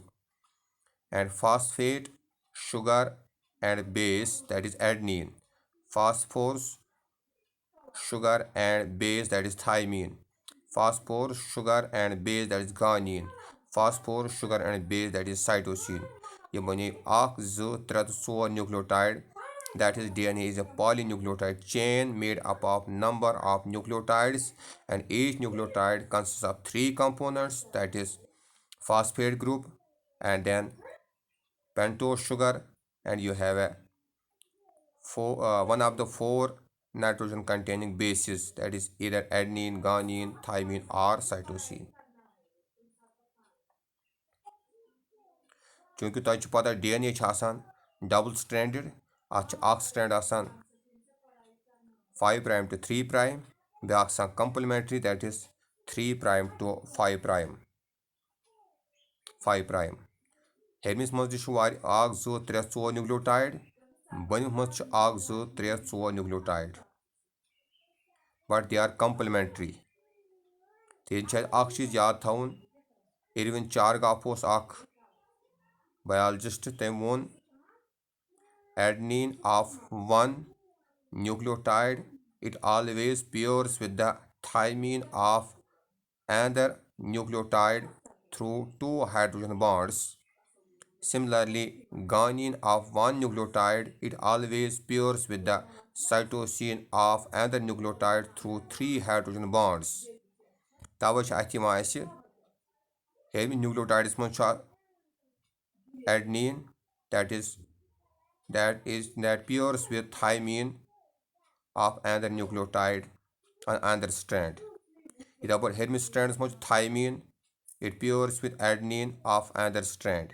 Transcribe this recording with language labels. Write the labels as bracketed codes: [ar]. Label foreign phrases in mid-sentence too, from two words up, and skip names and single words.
[en] and phosphate sugar and base that is adenine. phosphorus sugar and base that is thymine. phosphorus sugar and base that is guanine. phosphorus sugar and base that is cytosine. [ks] یِم بنے 1 2 3 تہٕ 4 نیوکلیوٹایڈ. [en] That is DNA is a polynucleotide chain made up of number of nucleotides and each nucleotide consists of 3 components, that is phosphate group and then pentose sugar, and you have one of the 4 nitrogen containing bases, that is either adenine, guanine, thymine or cytosine. [ks] چوٗنٛکہِ تۄہہِ چھُ پتہ ڈی این اے چھُ آسان [en] double stranded. [ks] اَتھ چھُ اکھ سٹینڈ آسان [en] 5 prime to 3 prime [ks] بیٛاکھ آسان کمپلمنٹری [en] that is 3 prime to 5 prime. [ks] ہیٚرمِس منٛز تہِ چھُ 1 2 3 4 نیوکلیوٹایڈ. بۄنمِس منٛز چھُ 1 2 3 4 نیوکلیوٹایڈ [en] but they are complementary. [ks] تہٕ ییٚتہِ چھُ اَسہِ اکھ چیٖز یاد تھاوُن اِروِن چارگاف اوس اکھ بَیالجِسٹ. تٔمۍ ووٚن [en] adenine of one nucleotide it always pairs with the thymine of another nucleotide through 2 hydrogen bonds. Similarly, guanine of one nucleotide it always pairs with the cytosine of another nucleotide through 3 hydrogen bonds. [ks] تَوَے چھِ اَتھ یِوان اَسہِ ہیٚرمہِ نیوکلیوٹایڈس منٛز چھُ [en] adenine that pairs with thymine of another nucleotide on another strand. Ida por hermes strands much thymine, it pairs with adenine of another strand.